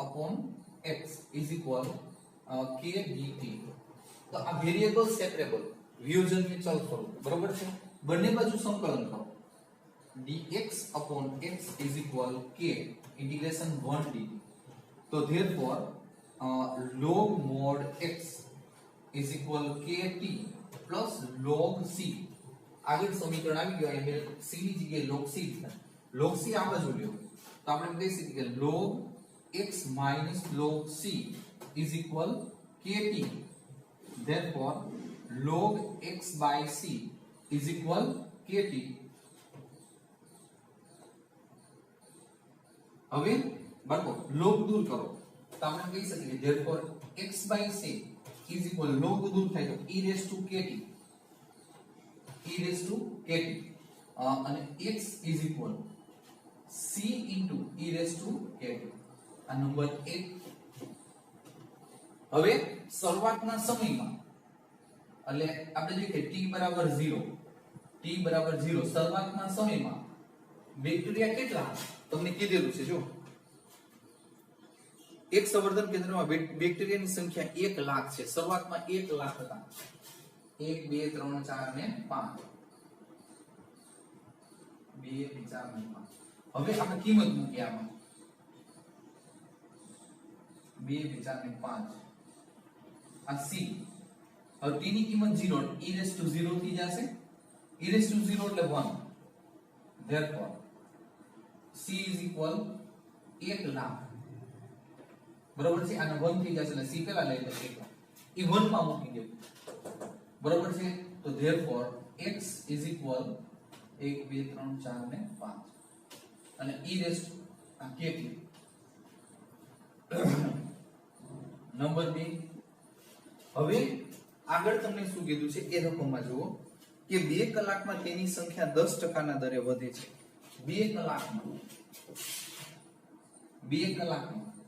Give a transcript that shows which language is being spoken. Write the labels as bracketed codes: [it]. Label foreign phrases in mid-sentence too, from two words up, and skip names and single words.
[gu] k dt તો આ [en] variable separable [gu] વિયોજનીય ચલ સ્વરૂપ બરોબર છે બંને બાજુ સંકલન કરો dx/x k integration 1 dt તો [en] therefore log mod x [gu] kt plus log c આગળ સમીકરણ આવી ગયું અહીંયા c ની જગ્યાએ log c આ બાજુ લ્યો તો આપણે કહી શકીએ કે log x log c [en] kt therefore log x by c kt [gu] હવે બરાબર log દૂર કરો તો આપણે કહી શકીએ [en] therefore x by c [gu] log દૂર થાય તો [en] e raised to kt [gu] અને [en] x c into e raised to kt [gu] આ નંબર 1 હવે શરૂઆતના સમયમાં એટલે આપણે જોઈએ કે t બરાબર 0 શરૂઆતના સમયમાં બેક્ટેરિયા કેટલા તમને કીધેલું છે જો એક સંવર્ધન કેન્દ્રમાં બેક્ટેરિયાની સંખ્યા 1 લાખ છે શરૂઆતમાં 1 લાખ હતા 1 2 3 4 ને 5 2 4 ને 5 હવે આપણે કિંમત મૂકી આમાં 2 4 ને 5 આ c હવે t ની કિંમત 0 [en] e raised to 0 [gu] થઈ જશે [en] e raised to 0 [gu] એટલે 1 [en] therefore c [gu] 1 લાખ બરોબર છે આને 1 થઈ જશે એટલે c પેલા લઈ લે એ 1 માં મૂકી દો બરોબર છે તો [en] therefore x [gu] 1 2 3 4 ને 5 અને [en] e raised to kt [gu] નંબર 2 હવે આગળ તમને શું કીધું છે એ રકમમાં જુઓ કે 2 કલાકમાં તેની સંખ્યા 10% ના દરે વધે છે 2 કલાકમાં